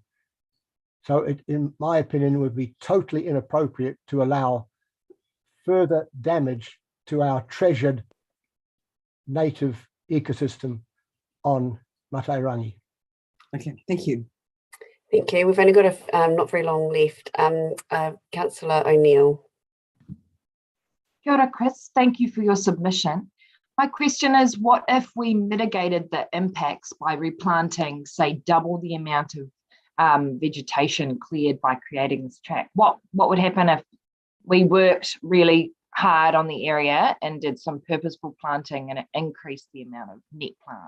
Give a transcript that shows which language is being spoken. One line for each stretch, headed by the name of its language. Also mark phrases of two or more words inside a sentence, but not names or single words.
English: So it, in my opinion, would be totally inappropriate to allow further damage to our treasured native ecosystem on Matairangi. Okay, thank you. Thank you. We've only got not very long left. Councillor O'Neill.
Māori: Kia ora, Chris.
English: Thank you for your submission. My question is, what if we mitigated the impacts by replanting, say, double the amount of vegetation cleared by creating this track? What would happen if we worked really hard on the area and did some purposeful planting and it increased the amount of net plants?